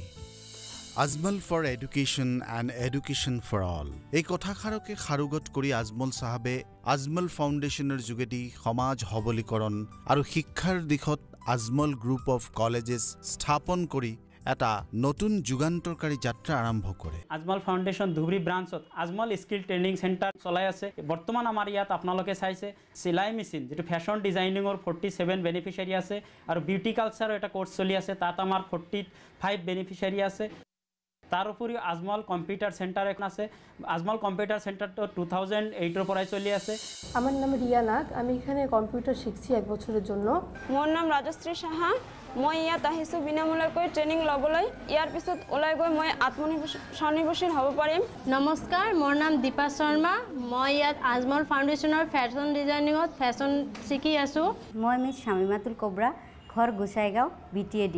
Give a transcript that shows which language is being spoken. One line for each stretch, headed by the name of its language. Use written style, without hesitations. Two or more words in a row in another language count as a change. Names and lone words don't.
English: Ajmal for Education and Education for All
Assamese: এই কথাষাৰকে সাৰোগত কৰি আজমল চাহাবে আজমল ফাউণ্ডেশ্যনৰ যোগেদি সমাজ সবলীকৰণ আৰু শিক্ষাৰ দিশত আজমল গ্ৰুপ অফ কলেজেছ স্থাপন কৰি এটা নতুন যুগান্তৰকাৰী যাত্ৰা আৰম্ভ কৰে। আজমল ফাউণ্ডেশ্যন ধুবুৰী ব্ৰাঞ্চত আজমল স্কিল ট্ৰেইনিং চেণ্টাৰ চলাই আছে। বৰ্তমান আমাৰ ইয়াত আপোনালোকে চাইছে চিলাই মেচিন যিটো
English: fashion designing
Assamese: 47 বেনিফিচিয়াৰী আছে আৰু
English: beauty culture
Assamese: এটা কোৰ্চ চলি আছে, তাত আমাৰ 45 বেনিফিচিয়াৰী আছে। তার উপরিও আজমল কম্পিউটার সেন্টার এখন আছে। আজমল কম্পিউটার সেন্টারটা 2008 পরাই চলি আছে।
Bangla: আমার নাম রিয়া নাগ, আমি এখানে কম্পিউটার শিখছি 1 বছরের জন্য।
Assamese: মোর নাম রাজশ্রী সাহা, মই ইয়াত আহিছো বিনামূলীয়াকৈ ট্ৰেইনিং ল'বলৈ। ইয়াৰ পিছত ওলাই গৈ মই আত্মনিৰ্ভৰশীল হ'ব পাৰিম। নমস্কাৰ, মোৰ নাম দীপা শৰ্মা, মই ইয়াত আজমল ফাউণ্ডেশ্যনৰ
English: fashion designing
Assamese: ফেশ্বন শিকি আছোঁ। মই মিছ শামিমাতুল কবৰা, ঘৰ গোসাইগাঁও BTAD।